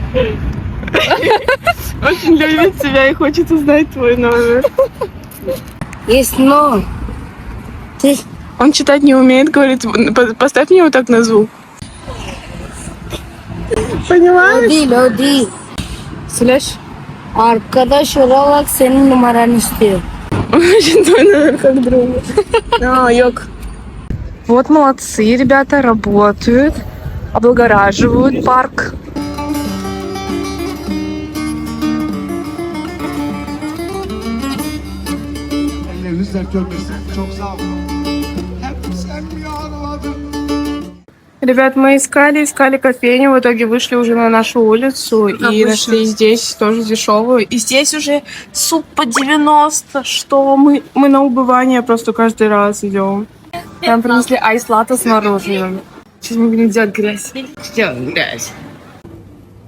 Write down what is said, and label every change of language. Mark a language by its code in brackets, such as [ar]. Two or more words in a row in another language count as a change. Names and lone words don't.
[ru] Очень любит тебя и хочет узнать твой номер. Есть, но... Он читать не умеет, говорит, поставь мне вот так на звук. Понимаешь? Lodi. Представляешь? [tr] Arkadaş olarak senin numaranı istiyor. [ru] Очень твой номер как друга. [tr] Йок. [ru] Вот молодцы, ребята, работают, облагораживают парк. [tr] Elleriniz dert görmesin. Çok sağ olun. Hep sen mi ağladın? [ru] Ребят, мы искали кофейню, в итоге вышли уже на нашу улицу и нашли здесь тоже дешевую. И здесь уже суп по 90, что мы на убывание просто каждый раз идем. Нам принесли айс-латте с мороженым. Сейчас мы будем делать грязь.